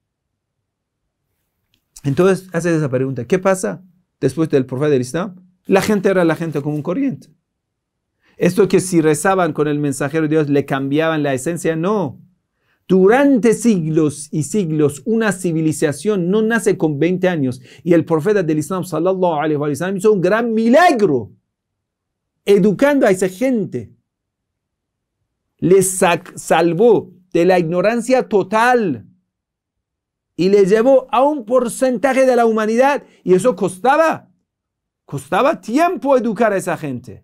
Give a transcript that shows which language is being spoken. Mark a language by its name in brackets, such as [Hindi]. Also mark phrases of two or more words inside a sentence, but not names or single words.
[Spanish] Entonces haces esa pregunta: ¿qué pasa después del profeta del Islam? La gente era la gente común corriente. Esto que si rezaban con el mensajero de Dios le cambiaban la esencia, no. Durante siglos y siglos una civilización no nace con 20 años, y el profeta del Islam [Arabic] صلى الله عليه وسلم [Spanish] hizo un gran milagro educando a esa gente. Les salvó de la ignorancia total y le llevó a un porcentaje de la humanidad, y eso costaba tiempo educar a esa gente.